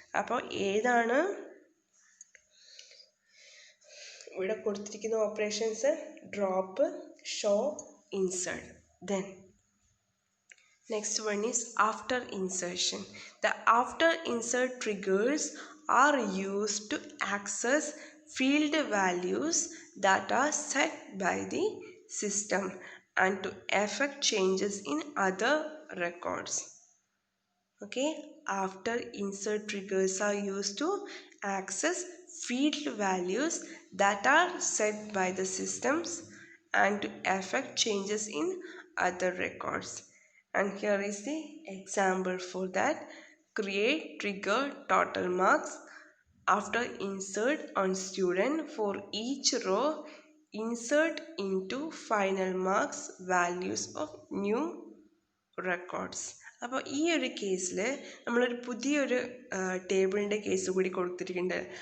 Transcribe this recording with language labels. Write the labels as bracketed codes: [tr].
[ml] അപ്പോൾ ഏതാണ് ഇവിടെ കൊടുത്തിരിക്കുന്ന operations? Drop, show, insert. [en] Then next one is after insertion. The after insert triggers are used to access field values that are set by the system and to effect changes in other records. Okay, after insert triggers are used to access field values that are set by the systems and to affect changes in other records. And here is the example for that. Create trigger total marks. After insert on student, for each row, insert into final marks values of new records. [ml] അപ്പോൾ ഈ ഒരു കേസിൽ നമ്മളൊരു പുതിയൊരു ടേബിളിൻ്റെ case കൂടി കൊടുത്തിട്ടുണ്ട്.